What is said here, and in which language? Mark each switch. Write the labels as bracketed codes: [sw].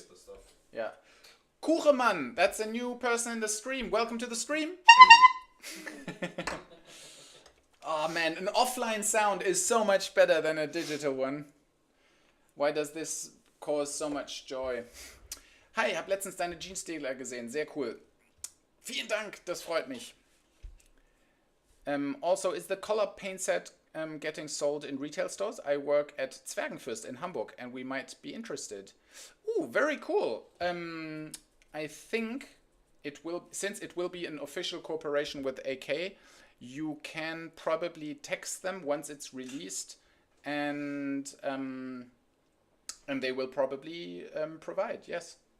[en] Get the stuff. Yeah. Kuchemann, that's a new person in the stream. Welcome to the stream. Oh man, an offline sound is so much better than a digital one. Why does this cause so much joy? [de] Hi, hab letztens deine Genestealer gesehen. Sehr cool. Vielen Dank, das freut mich. [en] Also, is the color paint set getting sold in retail stores? I work at Zwergenfürst in Hamburg, and we might be interested. Ooh, very cool. I think it will, since it will be an official cooperation with AK, you can probably text them once it's released, and they will probably provide. Yes.